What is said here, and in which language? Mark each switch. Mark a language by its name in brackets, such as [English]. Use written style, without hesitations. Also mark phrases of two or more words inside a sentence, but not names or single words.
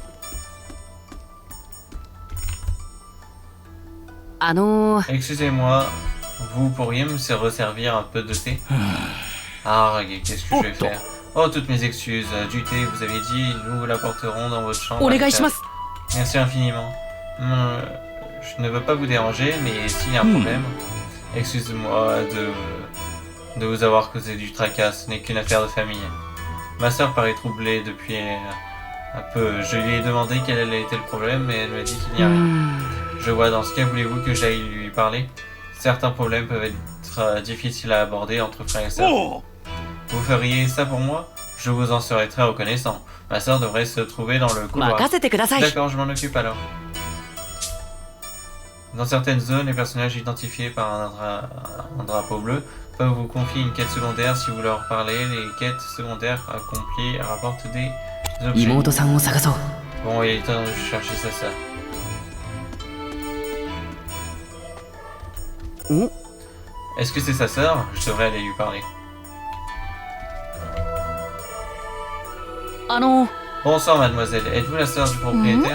[French] Excusez-moi, vous pourriez me resservir un peu de thé? Ah, qu'est-ce que je vais faire? Oh, toutes mes excuses. Du thé, vous avez dit, nous vous l'apporterons dans votre chambre. [Japanese] お願いします。 [French] Merci infiniment. Je ne veux pas vous déranger, mais s'il y a un problème, excusez-moi de vous avoir causé du tracas. Ce n'est qu'une affaire de famille. Ma soeur paraît troublée depuis un peu. Je lui ai demandé quel était le problème, mais elle me dit qu'il n'y a rien. Je vois, dans ce cas, voulez-vous que j'aille lui parler? Certains problèmes peuvent être difficiles à aborder entre frères et sœurs. Vous feriez ça pour moi? Je vous en serais très reconnaissant. Ma soeur devrait se trouver dans le couloir. [Japanese] 任せてください。 [French] D'accord, je m'en occupe alors. Dans certaines zones, les personnages identifiés par un drapeau bleu peuvent vous confier une quête secondaire si vous leur parlez. Les quêtes secondaires accomplies rapportent des objets. [Japanese] 妹さんを探そう。 [French] Bon, il est temps de chercher sa sœur. お、 Est-ce que c'est sa sœur? Je devrais aller lui parler. Bonsoir mademoiselle, êtes-vous la sœur du propriétaire?